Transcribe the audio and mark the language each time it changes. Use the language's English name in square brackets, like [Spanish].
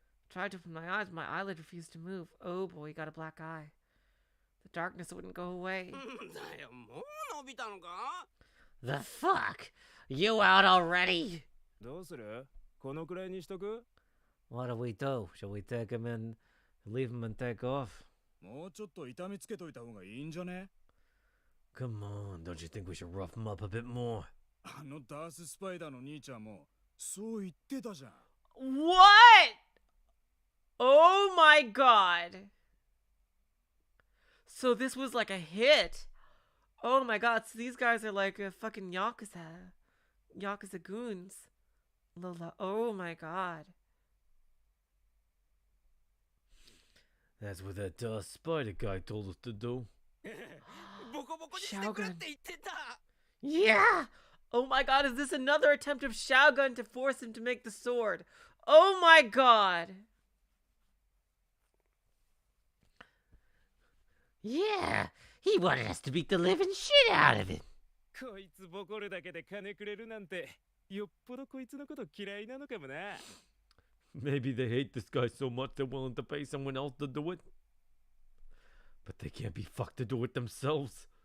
[English] I tried to open my eyes, but my eyelid refused to move. Oh boy, he got a black eye. The darkness wouldn't go away. [Japanese] だよ、もう伸びたのか？ [English] The fuck? You out already? [Japanese] どうする？このくらいにしとく？ [English] What do we do? Shall we take him in, leave him and take off? [Japanese] もうちょっと痛みつけといた方がいいんじゃね？ [English] Come on, don't you think we should rough him up a bit more? [Japanese] あのダーススパイダーの兄ちゃんもそう言ってたじゃん。 [English] What? Oh my god. So this was like a hit. Oh my god, so these guys are like a fucking Yakuza. Yakuza goons. Lola. Oh my god. That's what that spider guy told us to do. [Japanese] ボコボコにしてくれって言ってた。 [English] Yeah! Oh my god, is this another attempt of Shogun to force him to make the sword? Oh my god! Yeah, he wanted us to beat the living shit out of it. [Japanese] こいつボコるだけで金くれるなんてよっぽどこいつのこと嫌いなのかもな。 [English] Maybe they hate this guy so much they're willing to pay someone else to do it. But they can't be fucked to do it themselves.